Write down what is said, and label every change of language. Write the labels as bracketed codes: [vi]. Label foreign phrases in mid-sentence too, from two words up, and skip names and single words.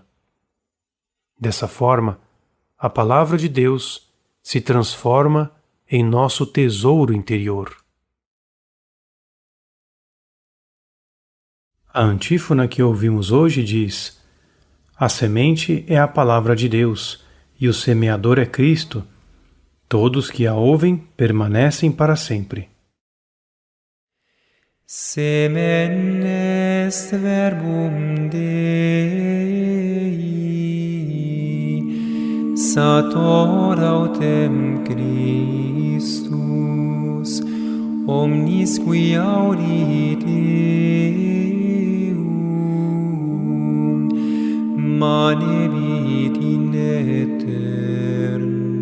[pt] Dessa forma, a palavra de Deus se transforma em nosso tesouro interior. A antífona que ouvimos hoje diz: a semente é a palavra de Deus, e o semeador é Cristo. Todos que a ouvem permanecem para sempre. [la] Semen est verbum Dei, sator autem Christus, omnis qui audit eum, manebit in aeternum.